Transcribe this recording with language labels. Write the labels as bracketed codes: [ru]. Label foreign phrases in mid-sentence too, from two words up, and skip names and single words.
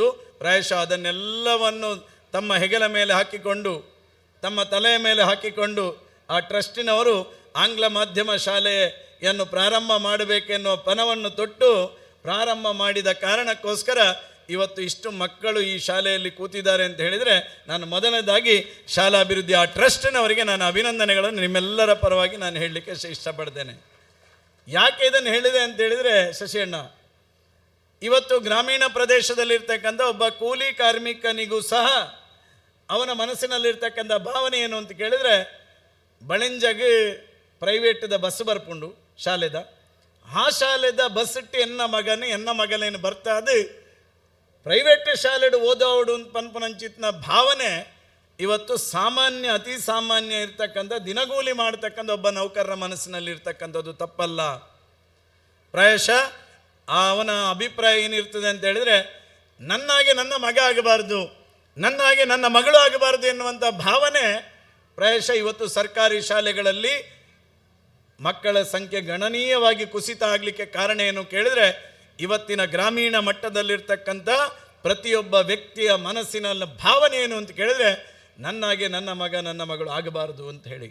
[kn] ಪ್ರಾಯಶಃ ಅದನ್ನೆಲ್ಲವನ್ನು ತಮ್ಮ ಹೆಗಲ ಮೇಲೆ ಹಾಕಿಕೊಂಡು, ತಮ್ಮ ತಲೆಯ ಮೇಲೆ ಹಾಕಿಕೊಂಡು ಆ ಟ್ರಸ್ಟಿನವರು ಆಂಗ್ಲ ಮಾಧ್ಯಮ ಶಾಲೆಯನ್ನು ಪ್ರಾರಂಭ ಮಾಡಬೇಕೆನ್ನುವ ಪಣವನ್ನು ತೊಟ್ಟು ಪ್ರಾರಂಭ ಮಾಡಿದ ಕಾರಣಕ್ಕೋಸ್ಕರ ಇವತ್ತು ಇಷ್ಟು ಮಕ್ಕಳು ಈ ಶಾಲೆಯಲ್ಲಿ ಕೂತಿದ್ದಾರೆ ಅಂತ ಹೇಳಿದರೆ, ನಾನು ಮೊದಲನೇದಾಗಿ ಶಾಲಾಭಿವೃದ್ಧಿ ಆ ಟ್ರಸ್ಟಿನವರಿಗೆ ನಾನು ಅಭಿನಂದನೆಗಳನ್ನು ನಿಮ್ಮೆಲ್ಲರ ಪರವಾಗಿ ನಾನು ಹೇಳಲಿಕ್ಕೆ ಇಷ್ಟಪಡ್ತೇನೆ. ಯಾಕೆ ಇದನ್ನು ಹೇಳಿದೆ ಅಂತ ಹೇಳಿದರೆ, ಶಶಿಯಣ್ಣ, ಇವತ್ತು ಗ್ರಾಮೀಣ ಪ್ರದೇಶದಲ್ಲಿರ್ತಕ್ಕಂಥ ಒಬ್ಬ ಕೂಲಿ ಕಾರ್ಮಿಕನಿಗೂ ಸಹ ಅವನ ಮನಸ್ಸಿನಲ್ಲಿರ್ತಕ್ಕಂಥ ಭಾವನೆ ಏನು ಅಂತ ಕೇಳಿದರೆ, [tcy] ಬಳೆಂಜಗೆ [en] privateದ bus [tcy] ಬರ್ಪುಂಡು ಶಾಲೆದ, ಆ ಶಾಲೆದ ಬಸ್ ಇಟ್ಟು ಎನ್ನ ಮಗನೇನು ಬರ್ತಾ ಅದು ಪ್ರೈವೇಟ್ ಶಾಲೆಡು ಓದೋಡು ಪನ್ಪನಂಚಿತ್ನ [kn] ಭಾವನೆ ಇವತ್ತು ಸಾಮಾನ್ಯ, ಅತಿ ಸಾಮಾನ್ಯ ಇರ್ತಕ್ಕಂಥ ದಿನಗೂಲಿ ಮಾಡ್ತಕ್ಕಂಥ ಒಬ್ಬ ನೌಕರರ ಮನಸ್ಸಿನಲ್ಲಿ ಇರ್ತಕ್ಕಂಥದ್ದು ತಪ್ಪಲ್ಲ. ಪ್ರಾಯಶಃ ಅವನ ಅಭಿಪ್ರಾಯ ಏನಿರ್ತದೆ ಅಂತ ಹೇಳಿದರೆ, ನನ್ನಾಗೆ ನನ್ನ ಮಗ ಆಗಬಾರ್ದು, ನನ್ನಾಗೆ ನನ್ನ ಮಗಳು ಆಗಬಾರ್ದು ಎನ್ನುವಂಥ ಭಾವನೆ ಪ್ರಾಯಶಃ ಇವತ್ತು ಸರ್ಕಾರಿ ಶಾಲೆಗಳಲ್ಲಿ ಮಕ್ಕಳ ಸಂಖ್ಯೆ ಗಣನೀಯವಾಗಿ ಕುಸಿತ ಆಗಲಿಕ್ಕೆ ಕಾರಣ ಏನು ಕೇಳಿದರೆ, ಇವತ್ತಿನ ಗ್ರಾಮೀಣ ಮಟ್ಟದಲ್ಲಿರ್ತಕ್ಕಂಥ ಪ್ರತಿಯೊಬ್ಬ ವ್ಯಕ್ತಿಯ ಮನಸ್ಸಿನ ಭಾವನೆ ಏನು ಅಂತ ಕೇಳಿದರೆ, ನನ್ನಾಗೆ ನನ್ನ ಮಗ ನನ್ನ ಮಗಳು ಆಗಬಾರ್ದು ಅಂತ ಹೇಳಿ.